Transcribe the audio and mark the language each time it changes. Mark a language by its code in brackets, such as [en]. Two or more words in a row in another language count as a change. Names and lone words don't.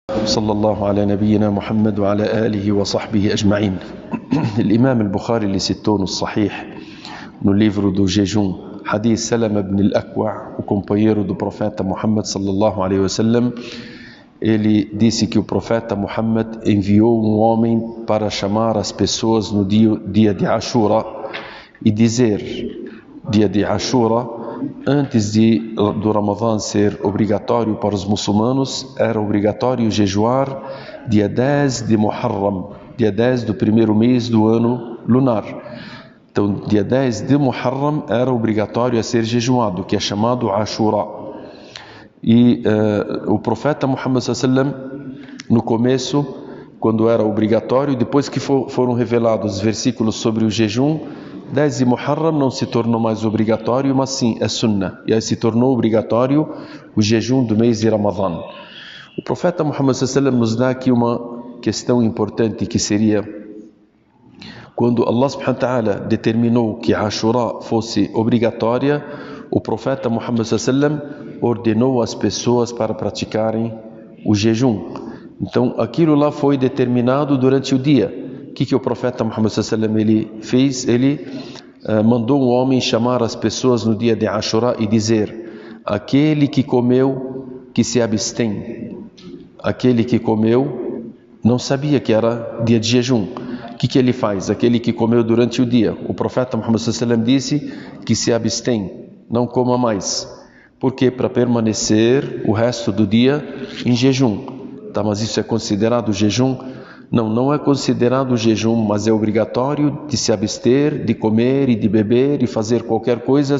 [ar] صلى الله على نبينا محمد وعلى آله وصحبه أجمعين. الإمام البخاري [pt] ele citou no Sahih, no livro do jejum, Hadith Salama ibn al-Akwa', o companheiro do profeta Muhammad [ar] صلى الله عليه وسلم. [pt] Ele disse que o profeta Muhammad enviou um homem para chamar as pessoas no dia de Ashura e dizer: dia de Ashura, antes do Ramadã ser obrigatório para os muçulmanos, era obrigatório jejuar dia 10 de Muharram, dia 10 do primeiro mês do ano lunar. Então, dia 10 de Muharram era obrigatório a ser jejuado, que é chamado Ashura. E o profeta Muhammad [ar] صلى الله عليه وسلم, [pt] no começo, quando era obrigatório, depois que foram revelados os versículos sobre o jejum, 10 de Muharram não se tornou mais obrigatório, mas sim é sunnah. E aí se tornou obrigatório o jejum do mês de Ramadã. O profeta Muhammad [ar] صلى الله عليه وسلم [pt] nos dá aqui uma questão importante, que seria quando Allah [ar] سبحانه وتعالى [pt] determinou que Ashura fosse obrigatória, o profeta Muhammad [ar] صلى الله عليه وسلم [pt] ordenou as pessoas para praticarem o jejum. Então aquilo lá foi determinado durante o dia. O que o profeta Muhammad [ar] صلى الله عليه وسلم [pt] ele fez? Ele mandou um homem chamar as pessoas no dia de Ashura e dizer: aquele que comeu, que se abstém. Aquele que comeu não sabia que era dia de jejum. O que ele faz? Aquele que comeu durante o dia, o profeta Muhammad [ar] صلى الله عليه وسلم [pt] disse que se abstém, não coma mais. Por quê? Para permanecer o resto do dia em jejum. Tá, mas isso é considerado jejum? Não, não é considerado jejum, mas é obrigatório de se abster, de comer e de beber e fazer qualquer coisa.